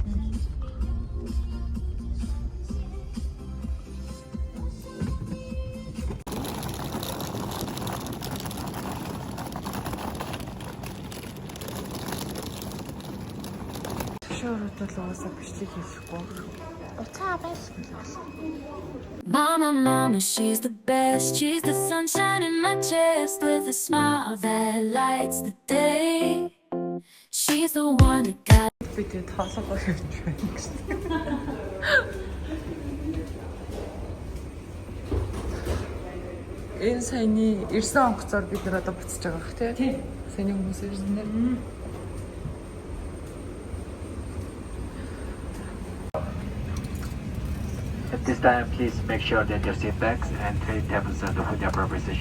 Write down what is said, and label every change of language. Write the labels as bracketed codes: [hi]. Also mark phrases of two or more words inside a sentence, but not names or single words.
[mn] Шоурууд бол уусаа бичлэг хийхгүй. Уцаа байсан л. [en] Mama, mama, she's the best. She's the sunshine in my chest with a smile that lights the day. She's the one that got [mn] Би тэгээд тоосоогүй юм байна гэсэн. Энэ саяны ирсэн онгоцоор бид нар одоо буцаж байгаа бох тий. Саяны хүмүүс ирсэн дээр. [en] At this time, please make sure that your seat backs and tray tables are in their proper position.